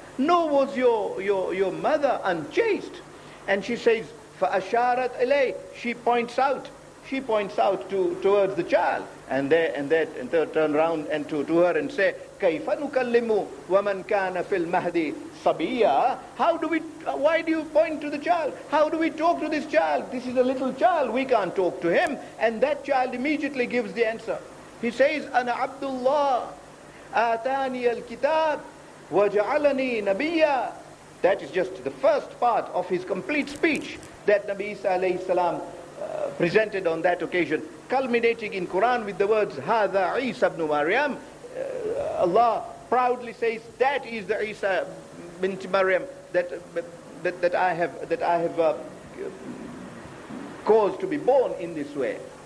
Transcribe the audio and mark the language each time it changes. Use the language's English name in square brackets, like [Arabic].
[English] nor was your mother unchaste. And she says, [Arabic] فَأَشَارَتْ إِلَيْهِ, [English] she points out towards the child, and they turn around and to her and say, [Arabic] كَيْفَ نُكَلِّمُ وَمَنْ كَانَ فِي الْمَهْدِ صَبِيًّا. [English] Why do you point to the child? How do we talk to this child? This is a little child, we can't talk to him. And that child immediately gives the answer. He says, [Arabic] أَنَا عَبْدُ اللَّهِ آتَانِيَ الْكِتَابِ وَجَعَلَنِي نَبِيًّا. [English] That is just the first part of his complete speech that Nabi Isa alayhi salam presented on that occasion, culminating in Quran with the words, [Arabic] هَذَا عِيسَى [English] ibn Maryam. Allah proudly says, that is the Isa bint Maryam that I have caused to be born in this way.